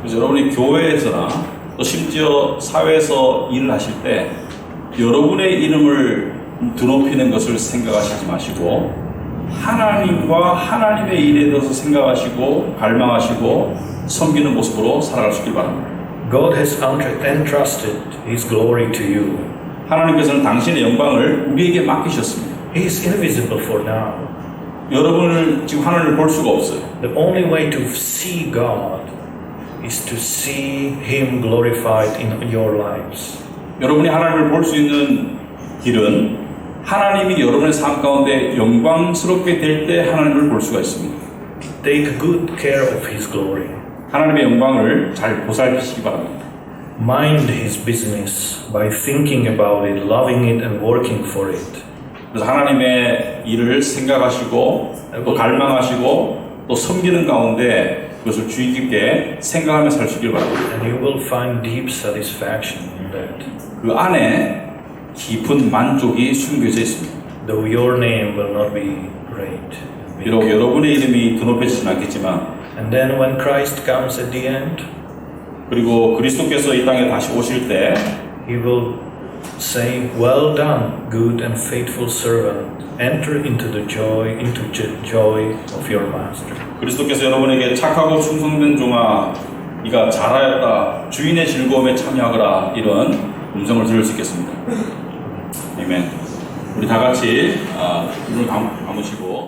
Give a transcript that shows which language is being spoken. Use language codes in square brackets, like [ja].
[ko] 그래서 여러분이 교회에서나 또 심지어 사회에서 일을 하실 때 여러분의 이름을 드높이는 것을 생각하시지 마시고 하나님과 하나님의 일에 대해서 생각하시고 갈망하시고 섬기는 모습으로 살아가시길 바랍니다. [en] God has entrusted His glory to you. [ko] 하나님께서는 당신의 영광을 우리에게 맡기셨습니다. [en] He is invisible for now. [ko] 여러분을 지금 하나님을 볼 수가 없어요. [en] The only way to see God is to see Him glorified in your lives. [ko] 여러분이 하나님을 볼 수 있는 길은 하나님이 여러분의 삶 가운데 영광스럽게 될 때 하나님을 볼 수가 있습니다. [en] Take good care of His glory. [ko] 하나님의 영광을 잘 보살피시기 바랍니다. [en] Mind His business by thinking about it, loving it, and working for it. [ko] 그래서 하나님의 일을 생각하시고 또 갈망하시고 또 섬기는 가운데 그것을 주의 깊게 생각하며 사시길 바랍니다. [en] And you will find deep satisfaction in that. [ko] 그 안에 깊은 만족이 숨겨져 있습니다. [en] Though your name will not be great. [ko] 비록 여러분의 이름이 드높여지진 않겠지만 [en] And then when Christ comes at the end, [ko] 그리고 그리스도께서 이 땅에 다시 오실 때 [en] He will say, "Well done, good and faithful servant. Enter into the joy of your master." [ko] 그리스도께서 여러분에게 착하고 충성된 종아 네가 잘하였다 주인의 즐거움에 참여하거라 이런 음성을 들을 수 있겠습니다. 아멘. 우리 다 같이 눈을 감으시고